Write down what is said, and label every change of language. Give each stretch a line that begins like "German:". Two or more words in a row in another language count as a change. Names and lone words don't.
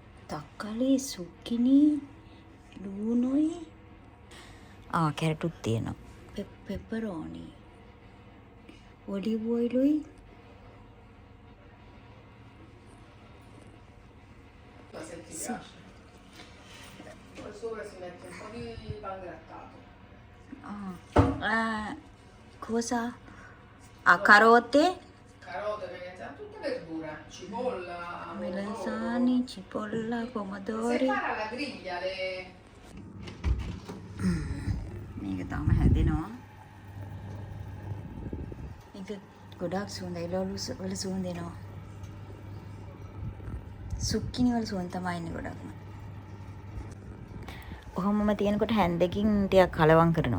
Sinhala: තක්කලි සුක්කිනි ලූනොයි කැරටුත් තියෙනවා පෙපරෝනි ඔලිව් ඔයිලුයි cosa?
Italian: Carote? Carote, tutte verdura, cipolla, melanzane, cipolla, pomodori. Separa alla griglia le...
Sinhala: මේක තාම හැදෙනවා. මේක ගොඩාක් සුවඳයි. ලෝලු වල සුවඳ එනවා. සුක්කිනි වල සුවඳ තමයි එන්නේ ගොඩක්ම. ඔහොමම තියෙනකොට හැන්දකින් ටිකක් කලවම් කරනවා.